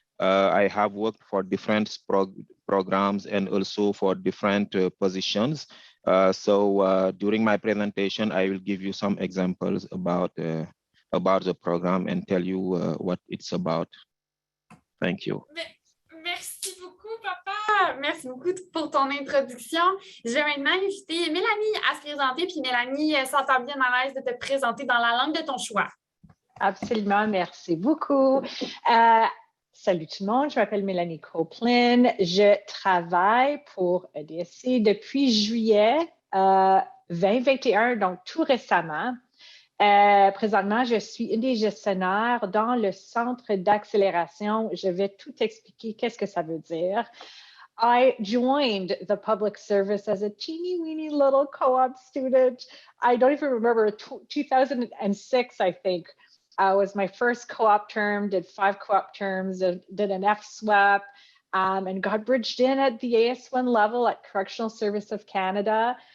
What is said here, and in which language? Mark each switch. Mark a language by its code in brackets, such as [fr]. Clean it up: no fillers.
[en] I have worked for different programs and also for different positions. So during my presentation, I will give you some examples about the program and tell you what it's about. Thank you. [fr] Merci beaucoup, Papa. Merci beaucoup pour ton introduction. Je vais maintenant inviter Mélanie à se présenter. Puis Mélanie, s'entend bien à l'aise de te présenter dans la langue de ton choix. Absolument, merci beaucoup. Salut tout le monde, je m'appelle Mélanie Copeland. Je travaille pour EDSC depuis juillet 2021, donc tout récemment. Présentement, je suis une des gestionnaires dans le centre d'accélération. Je vais tout expliquer qu'est-ce que ça veut dire. [en] I joined the public service as a teeny weeny little co-op student. I don't even remember, 2006, I think. Was my first co-op term, did 5 co-op terms, did an FSWAP, and got bridged in at the AS1 level at Correctional Service of Canada.